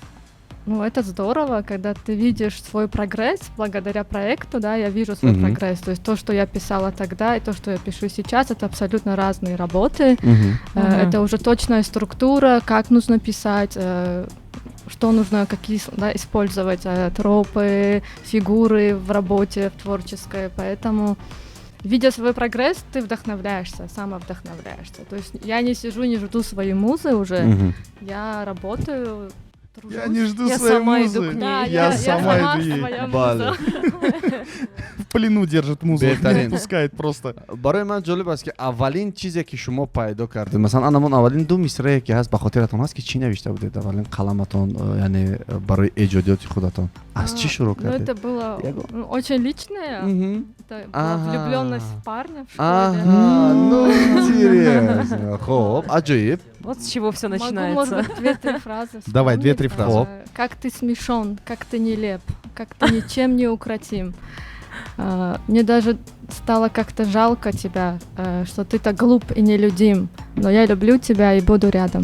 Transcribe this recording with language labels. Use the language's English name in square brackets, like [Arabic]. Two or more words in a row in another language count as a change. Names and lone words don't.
[Russian] Ну, это здорово, когда ты видишь свой прогресс благодаря проекту, да, я вижу свой прогресс, то есть то, что я писала тогда и то, что я пишу сейчас, это абсолютно разные работы, это уже точная структура, как нужно писать, что нужно, какие использовать тропы, фигуры в работе, в творческой, поэтому, видя свой прогресс, ты вдохновляешься, самовдохновляешься. То есть я не сижу, не жду свои музы уже, я работаю, тружусь. Я не жду Я своей сама иду музы. к ней. Да, Я сама иду ей. своя [Tajik] Бале. [Russian] муза. В плену держит музу, не [Tajik] Бетарин. [Russian] отпускает просто. [Tajik] барои ман ҷолиб аст ки аввалин чизе ки шумо пайдо кардед, масалан анамон аввалин ду мисрае ки ҳаст ба хотиратон ҳаст ки чӣ навишта будед аввалин қаламатон, яъне барои эҷодиёти худатон аз чӣ шурӯъ [Russian] Ну, [Tajik] кардед? [Russian] это было Яго. очень личное. Мгм. Это была Ага. влюбленность в парня в школе. Аҳа, ну интересно. [Tajik] Хоб, аҷоиб. [Russian] Вот с чего все Могу, начинается. может быть, 2-3 фразы Давай, вспомнить. 2-3 фразы. Хоп. Как ты смешон, как ты нелеп, как ты ничем не укротим. Мне даже стало как-то жалко тебя, что ты так глуп и нелюдим, но я люблю тебя и буду рядом.